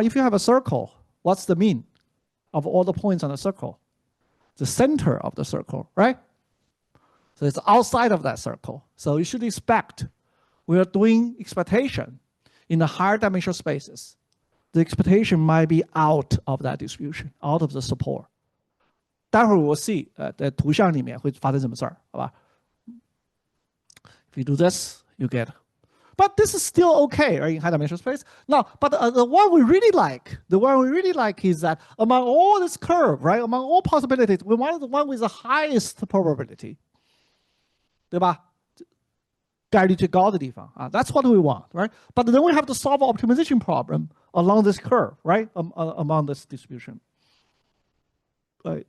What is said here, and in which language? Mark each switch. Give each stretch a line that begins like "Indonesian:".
English: If you have a circle, what's the mean of all the points on the circle? The center of the circle, right? So it's outside of that circle. So you should expect we are doing expectation in the higher dimensional spaces. The expectation might be out of that distribution, out of the support.
Chinese: 待会儿我 see 在图像里面会发生什么事儿，好吧 ？
English: If you do this, you get. But this is still okay, right, in high dimensional space. Now, but the one we really like, is that among all this curve, right, among all possibilities, we want the one with the highest probability,
Chinese: 对吧？概率最高的地方啊
English: ，that's what we want, right? But then we have to solve an optimization problem along this curve, right, among this distribution. Right.